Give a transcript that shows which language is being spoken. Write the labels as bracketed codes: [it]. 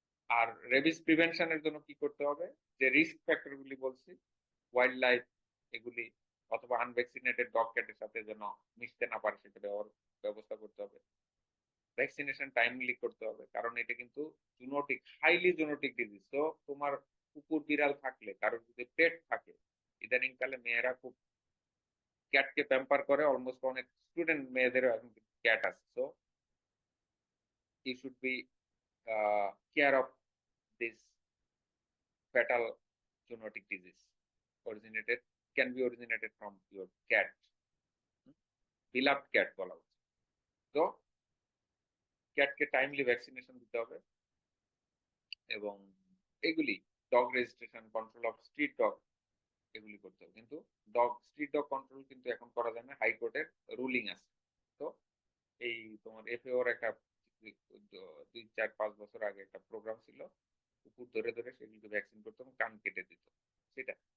[bn] আর rabies প্রিভেনশনের জন্য কি করতে হবে, যে রিস্ক ফ্যাক্টর গুলি বলছি, ওয়াইল্ড লাইফ এগুলি অথবা আনভ্যাকসিনেটেড ডগ ক্যাটের সাথে যেন মিশতে না পারে সেটা ব্যবস্থা করতে হবে। ভ্যাকসিনেশন টাইমলি করতে হবে, কারণ এটা কিন্তু জুনোটিক, হাইলি জুনোটিক ডিজিজ। তো তোমার কুকুর বিড়াল থাকলে, কারোর যদি পেট থাকে, ইদানিং কালে মেয়েরা খুব ক্যাটকে প্যাম্পার করে, অলমোস্ট অনেক স্টুডেন্ট মেয়েদেরও এখন ক্যাট আছে। [en] so you should be care of this fatal zoonotic disease can be originated from your cat, beloved cat [bn] বলা হচ্ছে। তো ক্যাটকে টাইমলি ভ্যাকসিনেশন দিতে হবে এবং এগুলি dog registration, control of street dog, এগুলি করতে হবে। কিন্তু স্ট্রিট ডগ কন্ট্রোল কিন্তু এখন করা যায় না, হাইকোর্টের রুলিং আছে। তো এই তোমার এফএওর একটা 2-4-5 বছর আগে একটা প্রোগ্রাম ছিল, কুকুর ধরে ধরে সেগুলিকে ভ্যাকসিন করতো এবং কান কেটে দিত সেটা।